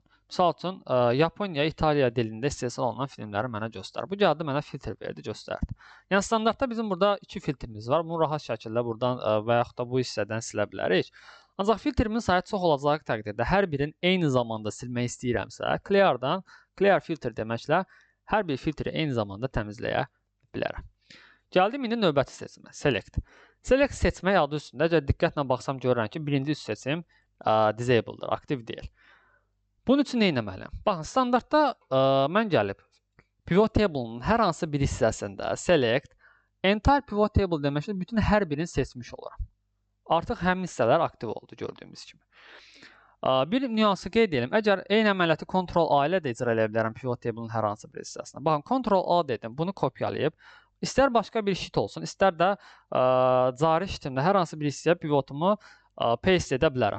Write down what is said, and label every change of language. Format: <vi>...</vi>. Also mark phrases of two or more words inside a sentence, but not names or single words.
<az>Misal üçün, Yaponiya, İtaliya dilində istehsal olunan filmləri mənə göstər. Bu gəldi, mənə filtr verdi, göstərdi. Yəni, standartda bizim burada 2 filtrimiz var. Bunu rahat şəkildə buradan və yaxud da bu hissədən silə bilərik. Ancaq filtrimin sayı çox olacağı təqdirdə hər birini eyni zamanda silmək istəyirəmsə, clear'dan</az> <en>clear filter</en> <az>deməklə hər bir filtri eyni zamanda təmizləyə bilərəm. Gəldim indi növbəti seçimə, select. Select seçmək adı üstündə, əgər diqqətlə baxsam görürəm ki, birinci üst seçim disable'dır, aktiv deyil. Bunun üçün nə etməliyəm? Baxın, standartda mən gəlib</az> <en>pivot table'ın</en> <az>hər hansı bir hissəsində</az> <en>select, entire pivot table</en> <az>deməklə bütün hər birini seçmiş oluram. Artıq həmin hissələr aktiv oldu gördüyümüz kimi. Bir nüansı qeyd edelim. Əgər eyni əməliyyatı Ctrl-A ilə də icra edə bilərəm</az> <en>pivot table'ın</en> <az>hər hansı bir hissəsinə. Baxın, Ctrl-A dedim, bunu kopyalayıb, istər başqa bir sheet olsun, istər də cari sheetimdə hər hansı bir hissəyə pivotumu paste edə bilərəm.</az>